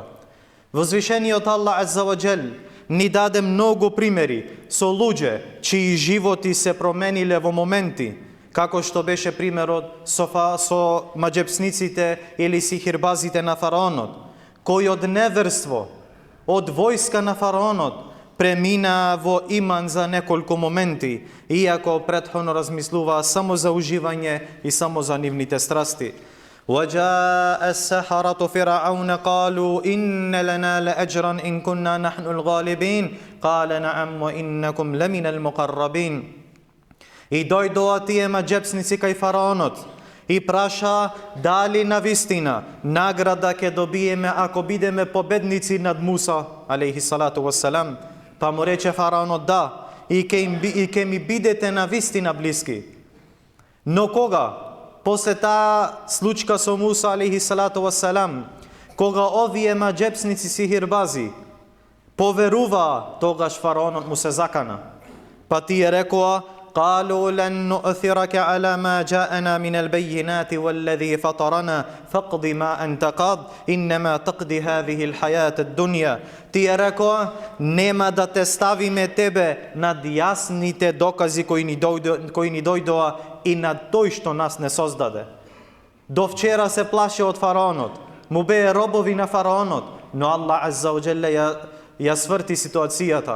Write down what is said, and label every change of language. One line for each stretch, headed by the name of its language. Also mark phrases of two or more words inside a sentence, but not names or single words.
Macedonian: Возвишениот Аллах
Arabic: عز وجل
Macedonian: ни даде многу примери со луѓе чии животи се промениле во моменти, како што беше примерот со маџепсниците или сихирбазите на фараонот, кои од неверство, од војска на фараонот, премина во иман за неколку моменти, иако претходно размислуваа само за уживање и само за нивните страсти.
Arabic: وَجَاءَ السَّحَرَةُ فِرْعَوْنَ قَالُوا إِنَّ لَنَا لَأَجْرًا إِن كُنَّا نَحْنُ الْغَالِبِينَ قَالَ نَعَمْ وَإِنَّكُمْ لَمِنَ الْمُقَرَّبِينَ.
Macedonian: И дојдоа тие маџепсници кај фараонот и праша дали навистина награда ќе добиеме ако бидеме победници над Муса
Arabic: عليه الصلاة والسلام.
Macedonian: Па му рече фараонот да, и ке ми бидете навистина блиски. Но кога? После таа случка со Муса
Arabic: عليه الصلاة والسلام,
Macedonian: кога овие маџепсници сихирбази поверуваа, тогаш фараонот му се закана. Па тие рекоа:
Arabic: قالوا لن نؤثرك على ما جاءنا من البينات والذي فطرنا فاقض ما أنت قاض إنما تقضي هذه الحياة الدنيا.
Macedonian: Тие рекоа: нема да те ставиме тебе над јасните докази кои ни дојдоа и над тој што нас не создаде. До вчера се плаше од фараонот, му бее робови на фараонот, но Аллах
Arabic: عز وجل
Macedonian: ја сврти ситуацијата.